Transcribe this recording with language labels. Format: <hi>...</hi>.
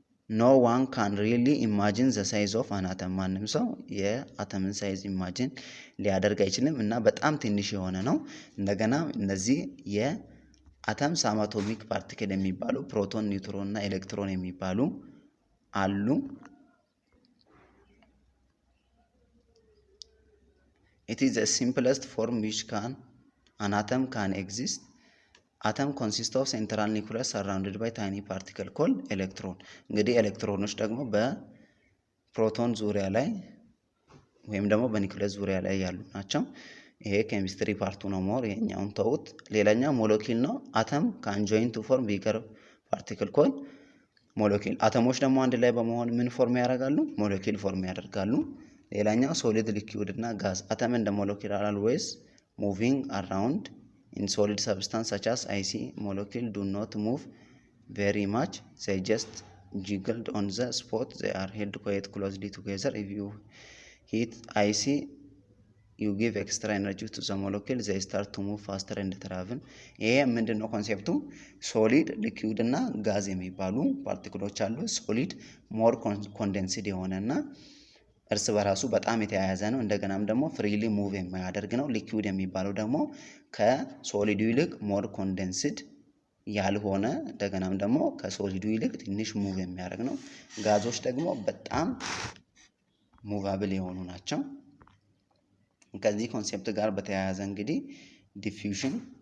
<en>no one can really imagine the size of an atom</en> <am>ማንም ሰው የአተምን ሳይዝ ኢማጂን ሊያደርግ አይችልም እና በጣም ትንሽ የሆነ ነው። እንደገና እነዚህ የአተም ሳማቶሚክ ፓርቲክል የሚባሉ ፕሮቶን፣ ኒውትሮን እና ኤሌክትሮን የሚባሉ አሉ።</am> <en>it is the simplest form which an atom can exist. atom consists of central nucleus surrounded by tiny particle called electron.</en> <am>እንግዲህ ኤሌክትሮኖች ደግሞ በፕሮቶን ዙሪያ ላይ ወይም ደግሞ በኒኩለስ ዙሪያ ላይ ያሉ ናቸው። ይሄ ኬሚስትሪ ፓርቱ ነው። ሞር ይሄኛውን ተውት። ሌላኛው ሞለኪል ነው።</am> <en>atom can join to form bigger particle called molecule.</en> <am>አተሞች ደግሞ አንድ ላይ በመሆን ምን ፎርም ያደርጋሉ? ሞለኪል ፎርም ያደርጋሉ። ሌላኛው ሶሊድ ሊኩዊድ እና ጋዝ</am> <en>atom and molecule are always moving around in solid substance such as ice molecule do not move very much, they just jiggled on the spot, they are held quite closely together. if you heat ice you give extra energy to the molecule, they start to move faster and travel.</en> <am>ይሄ ምንድነው ኮንሴፕቱ? ሶሊድ ሊኩዊድ እና ጋዝ የሚባሉ ፓርቲክሎች አሉ። ሶሊድ ሞር ኮንደንስድ የሆነና እርስ በራሱ በጣም የተያያዘ ነው። እንደገናም ደግሞ ፍሪሊ ሙቭ የሚያደርግ ነው። ሊኩዊድ የሚባለው ደግሞ ከሶሊዱ ይልቅ ሞር ኮንደንስድ ያልሆነ እንደገናም ደግሞ ከሶሊዱ ይልቅ ትንሽ ሙቭ የሚያደርግ ነው። ጋዞች ደግሞ በጣም ሙቫብል የሆኑ ናቸው። ከዚህ ኮንሴፕት ጋር በተያያዘ እንግዲህ ዲፊውዥን</am>